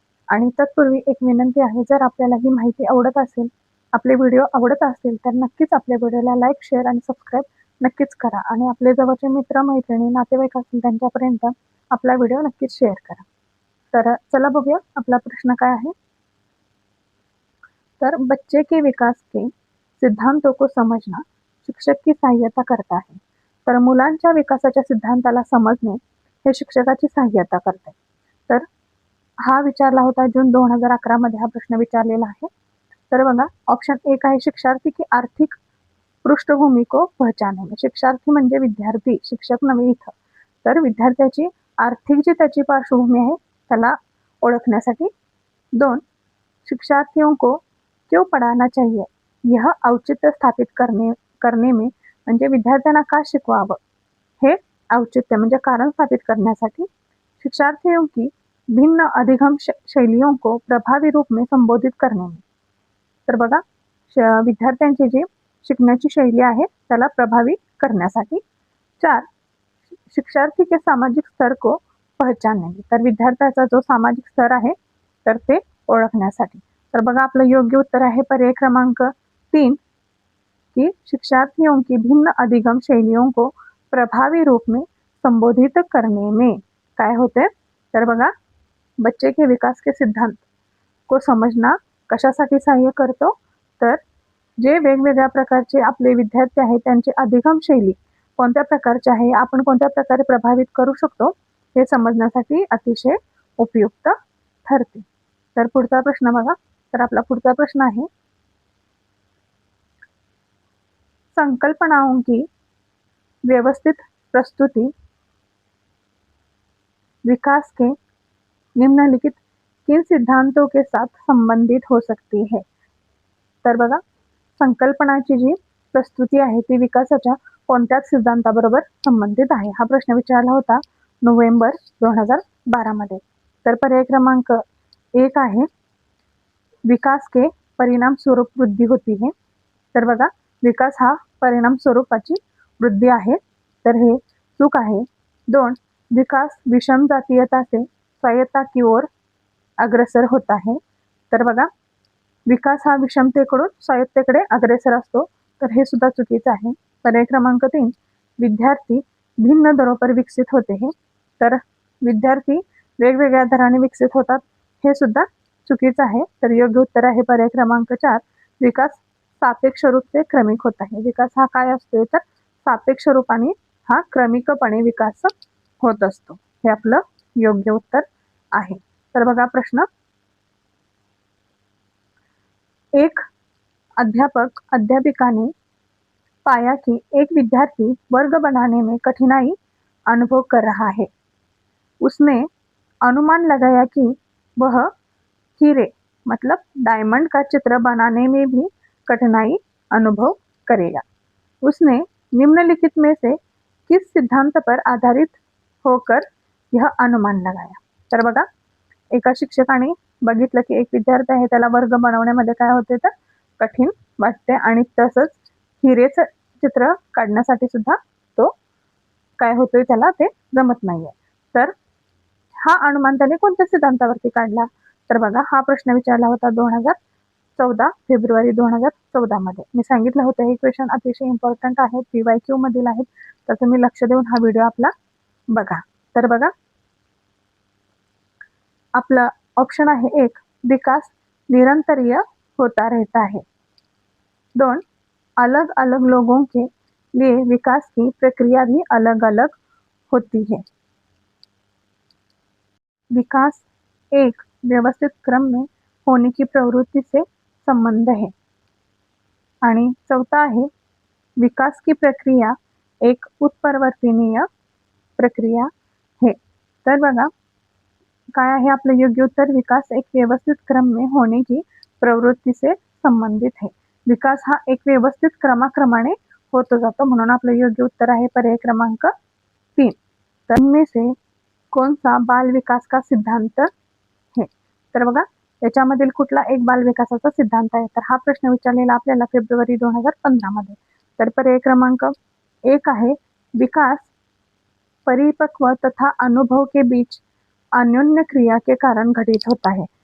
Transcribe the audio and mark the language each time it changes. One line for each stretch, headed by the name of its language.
Marathi: आणि तत्पूर्वी एक विनंती आहे, जर आपल्याला ही माहिती आवडत असेल, आपले व्हिडिओ आवडत असतील तर नक्कीच आपल्या व्हिडिओला लाईक, शेअर आणि सबस्क्राईब नक्कीच करा आणि आपले जवळचे मित्र, मैत्रिणी, नातेवाईक असतील त्यांच्यापर्यंत आपला व्हिडिओ नक्कीच शेअर करा. तर चला बघूया आपला प्रश्न काय आहे.
Hindi: तर बच्चे के विकास के सिद्धांतों को समजना शिक्षक की सहाय्यता करता है.
Marathi: तर मुलांच्या विकासाच्या सिद्धांताला समजणे हे शिक्षकाची सहाय्यता करते. तर हा विचारला होता जून 2011 मध्ये हा प्रश्न विचारलेला आहे. तर बघा, ऑप्शन एक आहे
Hindi: शिक्षार्थी की आर्थिक पृष्ठभूमी को पहचाने.
Marathi: शिक्षार्थी म्हणजे विद्यार्थी, शिक्षक नव्हे इथं. तर विद्यार्थ्याची आर्थिक जी त्याची पार्श्वभूमी आहे त्याला ओळखण्यासाठी. 2,
Hindi: शिक्षार्थियों को क्यों पढ़ाना चाहिए यह औचित्य स्थापित करने में
Marathi: म्हणजे विद्यार्थ्यांना का शिकवावं हे औचित्य म्हणजे कारण स्थापित करण्यासाठी.
Hindi: शिक्षार्थियों की भिन्न अधिगम शैलियों को प्रभावी रूप में संबोधित करने में.
Marathi: तर बघा, विद्यार्थ्यांची जी शिकण्याची शैली आहे त्याला प्रभावी करण्यासाठी.
Hindi: 4, शिक्षार्थी के सामाजिक स्तर को पहचानने.
Marathi: तर विद्यार्थ्याचा जो सामाजिक स्तर आहे तर ते ओळखण्यासाठी. तर बघा, आपलं योग्य उत्तर आहे पर्याय क्रमांक 3
Hindi: की शिक्षार्थियों की भिन्न अधिगम शैलियों को प्रभावी रूप में संबोधित करने में.
Marathi: काय होते तर बघा,
Hindi: बच्चे के विकास के सिद्धांत को समजना
Marathi: कशासाठी सहाय्य करतो, तर जे वेगवेगळ्या प्रकारचे आपले विद्यार्थी आहेत त्यांची अधिगम शैली कोणत्या प्रकारची आहे, आपण कोणत्या प्रकारे प्रभावित करू शकतो हे समजण्यासाठी अतिशय उपयुक्त ठरते. तर पुढचा प्रश्न बघा. तर आपला पुढचा प्रश्न आहे,
Hindi: संकल्पनाओं की व्यवस्थित प्रस्तुति विकास के निम्नलिखित किन सिद्धांतों के साथ संबंधित हो सकती है.
Marathi: तर बघा, संकल्पनाची जी प्रस्तुती आहे ती विकासाच्या कोणत्याच सिद्धांताबरोबर संबंधित आहे. हा प्रश्न विचारला होता नोव्हेंबर 2012 मध्ये. तर पर्याय क्रमांक 1 आहे
Hindi: विकास के परिणाम स्वरूप वृद्धि होती है.
Marathi: तर बघा, विकास हा परिणाम स्वरूपाची वृद्धि आहे, तर हे चूक आहे.
Hindi: 2, विकास विषम जातीयता से स्वायत्ता की ओर अग्रसर होता है.
Marathi: तर बघा, विकास हा विषमतेकडून स्वायत्तेकडे अग्रेसर असतो, तर हे सुद्धा चुकीचं आहे. पर्याय क्रमांक 3,
Hindi: विद्यार्थी भिन्न दरों पर विकसित होते हैं.
Marathi: तर विद्यार्थी वेगवेगळ्या दराने विकसित होतात, हे सुद्धा चुकीचं आहे. तर योग्य उत्तर आहे पर्याय क्रमांक 4,
Hindi: विकास सापेक्ष रूप से क्रमिक
Marathi: होत आहे. विकास हा काय असतो तर सापेक्ष रूपाने हा क्रमिकपणे विकास होत असतो. हे आपलं योग्य उत्तर आहे. तर बघा प्रश्न,
Hindi: एक अध्यापिका ने पाया कि एक विद्यार्थी वर्ग बनाने में कठिनाई अनुभव कर रहा है. उसने अनुमान लगाया कि वह हीरे मतलब डायमंड का चित्र बनाने में भी कठिनाई अनुभव करेगा. उसने निम्नलिखित में से किस सिद्धांत पर आधारित होकर यह अनुमान लगाया.
Marathi: तर बघा, एका शिक्षकाने बघितलं की एक विद्यार्थी आहे त्याला वर्ग बनवण्यामध्ये काय होते तर कठीण वाटते आणि तसंच हिरेचं चित्र काढण्यासाठी सुद्धा तो काय होतोय त्याला ते जमत नाहीये. तर हा अनुमान त्याने कोणत्या सिद्धांतावरती काढला. तर बघा, हा प्रश्न विचारला होता 2014 फेब्रुवारी 2014 मध्ये. मी सांगितलं होतं हे क्वेश्चन अतिशय इम्पॉर्टंट आहे, PYQ मधील आहेत, तर तुम्ही लक्ष देऊन हा व्हिडिओ आपला बघा. तर बघा, आपला ऑप्शन आहे 1,
Hindi: विकास निरंतरीय होता रहता है. 2, अलग अलग लोगों के लिए विकास की प्रक्रिया भी अलग अलग होती है. विकास एक व्यवस्थित क्रम में होने की प्रवृत्ति से संबंध है.
Marathi: आणि चौथा आहे
Hindi: विकास की प्रक्रिया एक उत्परिवर्तनीय प्रक्रिया है.
Marathi: तर बघा, काय आहे आपलं योग्य उत्तर?
Hindi: विकास एक व्यवस्थित क्रम में होने की प्रवृत्ती से संबंधित है.
Marathi: विकास हा एक व्यवस्थित क्रमाक्रमाने होत जातो, म्हणून आपलं योग्य उत्तर आहे पर्याय क्रमांक 3.
Hindi: तर इनमें से कौन सा बाल विकास का सिद्धांत है?
Marathi: तर बघा याच्यामधील कुठला एक बाल विकासाचा सिद्धांत आहे? तर हा प्रश्न विचारलेला आपल्याला फेब्रुवारी 2015 मध्ये. तर पर्याय क्रमांक 1 आहे
Hindi: विकास परिपक्व तथा अनुभव के बीच अन्योन्य क्रिया के कारण घटित होता है.